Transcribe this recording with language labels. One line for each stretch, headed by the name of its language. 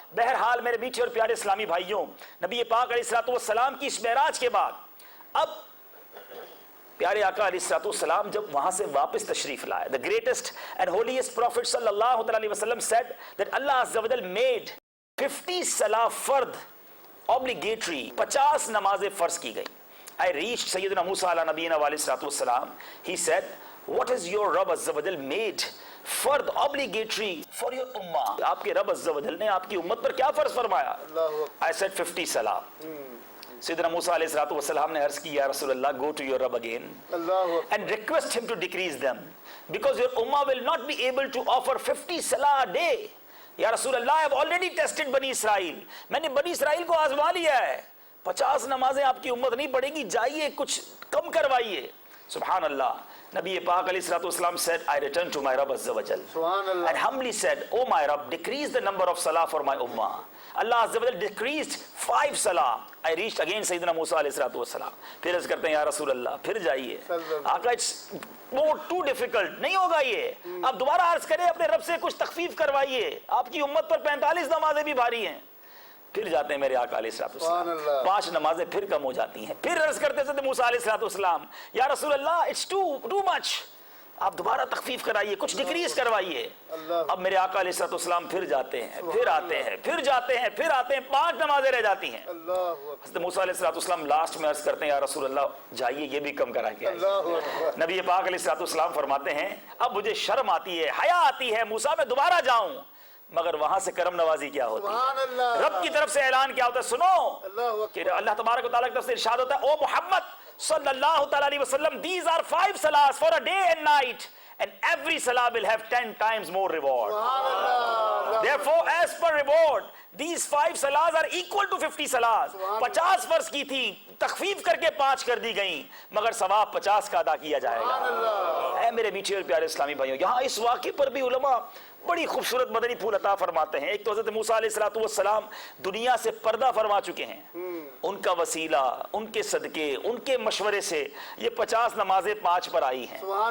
Urdu: بہرحال میرے میٹھے اور پیارے اسلامی بھائیوں، نبی پاک علیہ السلام کی اس معراج کے بعد اب پیارے آقا علیہ السلام جب وہاں سے واپس تشریف لائے،
English: the greatest and holiest prophet
Urdu: صلی اللہ علیہ وسلم
English: said that Allah
Urdu: عز و جل made 50 صلاح فرد obligatory، 50 نمازیں فرض کی گئی.
English: I reached
Urdu: سیدنا موسیٰ علیہ نبینا علیہ السلام.
English: He said, what is your
Urdu: رب عز و جل made فرد
English: obligatory for your ummah؟
Urdu: آپ کے رب عز و جل نے آپ کی امت پر کیا فرض فرمایا؟
English: I said 50
Urdu: صلاح. سیدنا موسیٰ علیہ السلام نے عرض کی، یا رسول اللہ،
English: go to your Rabb again and request him to decrease them because your ummah will not be able to offer 50 salah a day.
Urdu: یا رسول اللہ،
English: I have already tested
Urdu: بنی اسرائیل، میں نے بنی اسرائیل کو آزما لیا ہے، 50 نمازیں آپ کی امت نہیں پڑھے گی، جائیے کچھ کم کروائیے. سبحان اللہ.
English: نبی پاک علیہ السلام said, I return to my Rabb Azza wa Jal and humbly said, oh my Rabb, decrease the number of salah for my ummah. Allah Azza wa Jal decreased 5 salah. I reached again Sayyidina Musa alayhi salatu wassalam.
Urdu: پھر عرض کرتے ہیں، یا رسول اللہ پھر جائیے، آقا
English: it's more too difficult،
Urdu: نہیں ہوگا یہ، آپ دوبارہ عرض کریں اپنے رب سے کچھ تخفیف کروائیے، آپ کی امت پر 45 نمازیں بھی بھاری ہیں. پھر جاتے ہیں میرے آقا علیہ السلام، 5 نمازیں پھر کم ہو جاتی ہیں. پھر عرض کرتے تھے موسیٰ علیہ السلام، یا رسول اللہ
English: it's too much،
Urdu: آپ دوبارہ تخفیف کرائیے، کچھ ڈکریز کروائیے. اب میرے آقا علیہ السلام پھر جاتے ہیں، پھر آتے ہیں، پھر جاتے ہیں، پھر آتے ہیں، 5 نمازیں رہ جاتی ہیں. حضرت موسیٰ علیہ السلام لاسٹ میں عرض کرتے ہیں، یا رسول اللہ جائیے یہ بھی کم کرا کے آئیے. نبی پاک علیہ السلام فرماتے ہیں، اب مجھے شرم آتی ہے، حیا آتی ہے، موسیٰ میں دوبارہ جاؤں. مگر وہاں سے کرم نوازی کیا ہوتی ہے، رب کی طرف سے اعلان کیا ہوتا ہے. سنو کہ اللہ تبارک و تعالیٰ کی طرف سے ارشاد ہوتا ہے، او محمد صلی اللہ تعالیٰ علیہ وسلم،
English: these are 5 salahs for a day and night and every salah will have 10 times more reward. Therefore as per reward these 5 salahs are equal to 50 salahs.
Urdu: 50 فرض کی تھی، تخفیف کر کے 5 کر دی گئیں، مگر ثواب 50 کا ادا کیا جائے گا. اے میرے میٹھے اور پیارے اسلامی بھائیوں، یہاں اس واقعے پر بھی علماء بڑی خوبصورت مدنی پھول عطا فرماتے ہیں. ایک تو حضرت موسیٰ علیہ السلام دنیا سے پردہ فرما چکے ہیں، ان کا وسیلہ، ان کے صدقے، ان کے مشورے سے یہ 50 نمازیں 5 پر آئی ہیں.